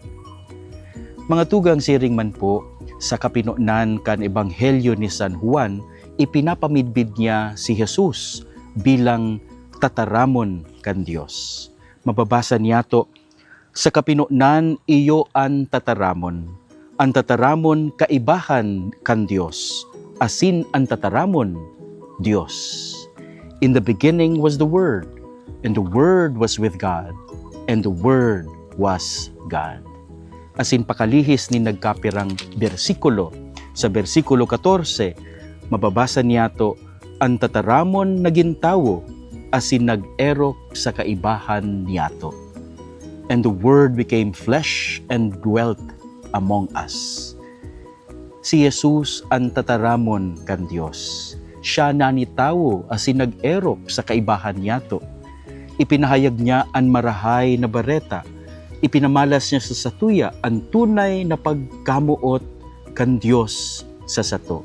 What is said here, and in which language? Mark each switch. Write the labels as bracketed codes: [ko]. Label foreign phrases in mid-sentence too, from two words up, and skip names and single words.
[bik] Mga tugang siring man po, sa kapinunan kan Ebanghelyo ni San Juan, ipinapamidbid niya si Jesus bilang tataramon kan Dios. Mababasa niya to, sa kapinunan iyo ang tataramon. Ang tataramon kaibahan kan Dios, asin ang tataramon Dios. [en] In the beginning was the Word, and the Word was with God, and the Word was God. [bik] Asin pakalihis ni nagkapirang bersikulo. Sa bersikulo 14, mababasa niya to, ang tataramon naging tawo, asin nag-erok sa kaibahan niyato. [en] And the Word became flesh and dwelt among us. [bik] Si Jesus ang tataramon kan Dios. Siya nanitawo asin nag-erok sa kaibahan niyato. Ipinahayag niya ang marahay na bareta. Ipinamalas niya sa satuya ang tunay na pagkamuot kan Dios sa sato.